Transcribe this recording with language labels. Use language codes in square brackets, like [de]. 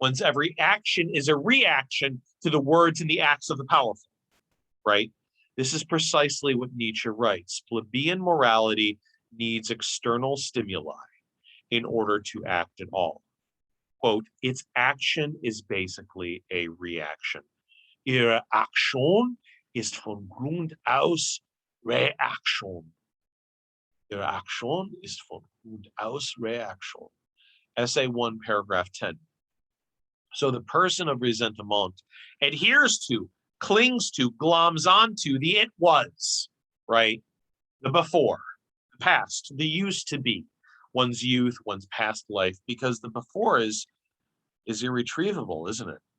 [en] One's every action is a reaction to the words and the acts of the powerful, right? This is precisely what Nietzsche writes. Plebeian morality needs external stimuli in order to act at all. Quote, its action is basically a reaction. [de] Ihre Aktion ist von Grund aus Reaktion. Ihre Aktion ist von Grund aus Reaktion. [en] Essay 1, paragraph 10. So the person of resentment adheres to, clings to, gloms onto the it was, right? The before, the past, the used to be, one's youth, one's past life, because the before is irretrievable, isn't it?